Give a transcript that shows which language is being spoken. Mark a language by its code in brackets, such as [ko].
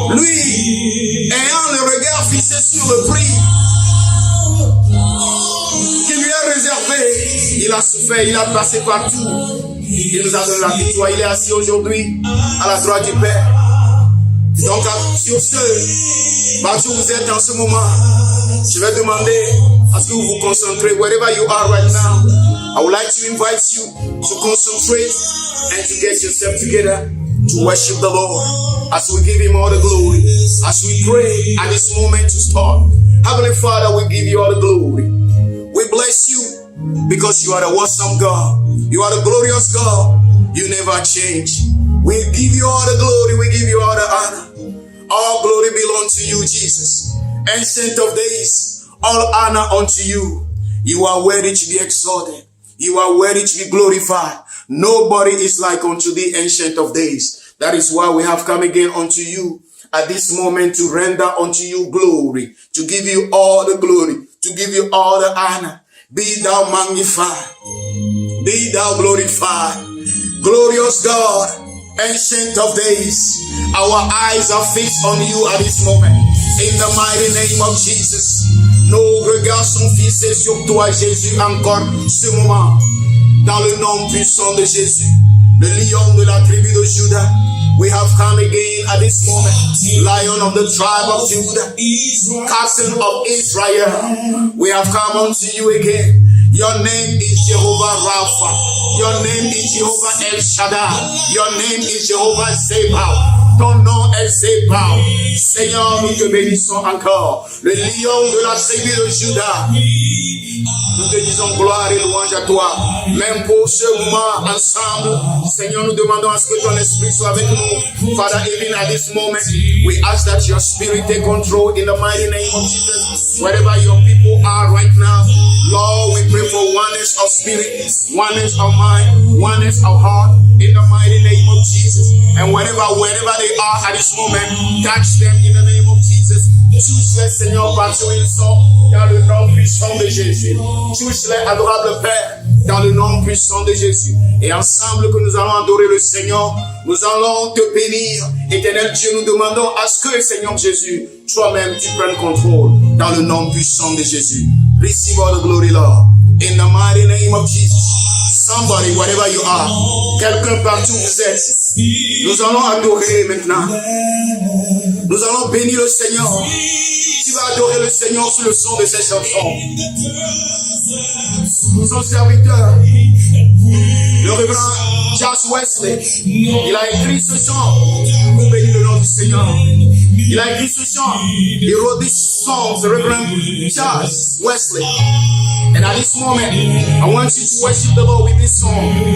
[fr] Lui, ayant le regard fixé sur le prix qui lui est réservé, il a souffert, il a passé partout. Il nous a donné la victoire. Il est assis aujourd'hui à la droite du Père. Donc, sur ce, partout où vous êtes en ce moment, je vais demander à ce que vous vous concentrez. [en] Wherever you are right now, I would like to invite you to concentrate and to get yourself together to worship the Lord as we give Him all the glory. As we pray at this moment to start. Heavenly Father, we give you all the glory. We bless you because you are the awesome God. You are the glorious God. You never change. We give you all the glory. We give you all the honor. All glory belongs to you, Jesus. Ancient of days, all honor unto you. You are worthy to be exalted. You are worthy to be glorified. Nobody is like unto thee, Ancient of days. That is why we have come again unto you at this moment to render unto you glory, to give you all the glory, to give you all the honor. Be thou magnified. Be thou glorified. Glorious God, Ancient of days, our eyes are fixed on you at this moment. In the mighty name of Jesus, [fr] nos regards sont fixés sur toi, Jésus, encore ce moment. dans le nom puissant de Jésus, le lion de la tribu de Juda. [en] We have come again at this moment, Lion of the tribe of Judah, Captain of Israel. We have come unto you again. Your name is Jehovah Rapha. Your name is Jehovah El Shaddai. Your name is Jehovah Zebaoth. [fr] Ton nom est Zebaoth. Seigneur, nous te bénissons encore. Le lion de la tribu de Juda. Nous te disons gloire et louange à toi. Même pour ce moment ensemble, Seigneur, nous demandons à ce que ton esprit soit avec nous. [en] Father, even at this moment, we ask that your spirit take control in the mighty name of Jesus. Wherever your people are right now, Lord, we pray for oneness of spirit, oneness of mind, oneness of heart, in the mighty name of Jesus. And wherever they are at this moment, touch them in the name of Jesus. [fr] Touche-les, Seigneur, partout où ils sont, dans le nom puissant de Jésus. Touche-les, adorable Père, dans le nom puissant de Jésus. Et ensemble que nous allons adorer le Seigneur, nous allons te bénir. Éternel Dieu, nous demandons à ce que, Seigneur Jésus, toi-même, tu prennes contrôle dans le nom puissant de Jésus. [en] Receive all the glory, Lord. In the mighty name of Jesus. Somebody, wherever you are, [fr] quelqu'un partout où vous êtes, nous allons adorer maintenant. Nous allons bénir le Seigneur. Tu vas adorer le Seigneur sous le son de ses chansons. Son serviteur, le révérend Charles Wesley, il a écrit ce chant pour bénir le nom du Seigneur. Il a écrit ce chant. [en] He wrote this song, the Reverend Charles Wesley. And at this moment, I want you to worship the Lord with this song.